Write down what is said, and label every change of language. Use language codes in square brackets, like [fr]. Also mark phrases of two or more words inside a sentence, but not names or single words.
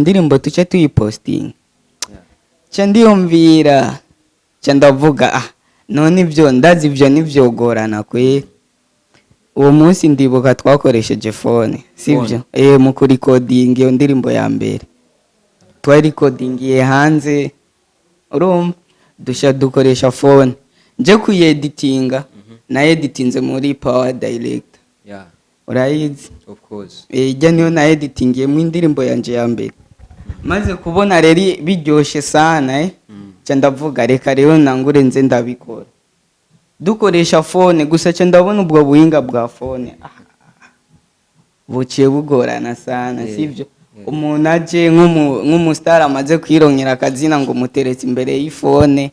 [rn] ndirimbo tuce tuyiposting cyo ndiyumvira cyo ndavuga none ibyo ndazi ibyo nivyogorana kwe uwo munsi ndibuka twakoresheje phone sivyo mu recording iyo ndirimbo ya mbere twari recordingiye hanze urumva dukoresha phone nje kuyeditinga na editinze muri Power Direct urayizi [en] of course [rn] ijya niyo na editingiye mu indirimbo yanje ya mbere maze kubona rero biryoshe sana cyo ndavuga reka rero nangure nze ndabikora dukoresha phone gusa cyo ndabona ubwo buhinga bwa phone buciye bugorana sana sivyo umuntu aje nk'umustar amaze kwirongera akazina ngo muteretse imbere y'ifone